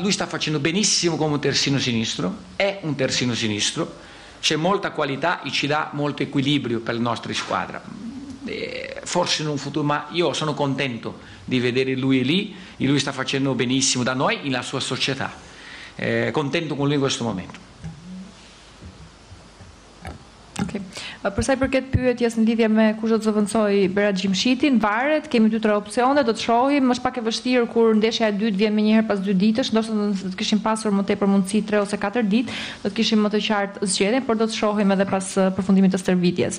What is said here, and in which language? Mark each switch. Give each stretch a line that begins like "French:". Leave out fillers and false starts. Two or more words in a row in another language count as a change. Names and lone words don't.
Italian: Lui sta facendo benissimo come terzino sinistro, è un terzino sinistro, c'è molta qualità e ci dà molto equilibrio per la nostra squadra. Forse in un futuro, ma io sono contento di vedere lui lì e lui sta facendo benissimo da noi nella sua società, contento con lui in questo momento. Okay.
Albanian: Për sa i përket pyetjes në lidhje me kush do të zëvendësoj Berat Gjimshitin, varet, kemi 2-3 opsione, do të shohim, është pak e vështirë kur ndeshja e dytë vjen më një herë pas 2 ditësh, ndoshta do të kishim pasur më tepër mundësi 3 ose 4 ditë, do të kishim më të qartë zgjedhjen, por do të shohim edhe pas përfundimit të stërvitjes.